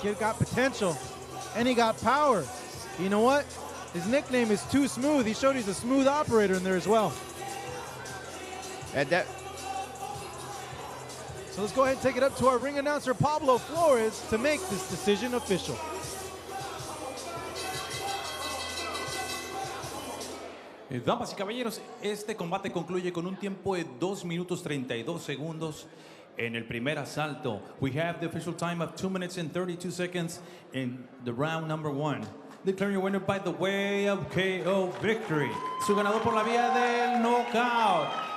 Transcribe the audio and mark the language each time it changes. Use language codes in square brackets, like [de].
[en] Kid got potential, and he got power. You know what? His nickname is Too Smooth. He showed he's a smooth operator in there as well. And that. So let's go ahead and take it up to our ring announcer, Pablo Flores, to make this decision official. [es] Damas y caballeros, este combate concluye con un tiempo de 2 minutos 32 segundos en el primer asalto. [en] We have the official time of 2 minutes and 32 seconds in the round number 1. Declaring your winner by the way of KO victory. [es] Su ganador por la vía del knockout.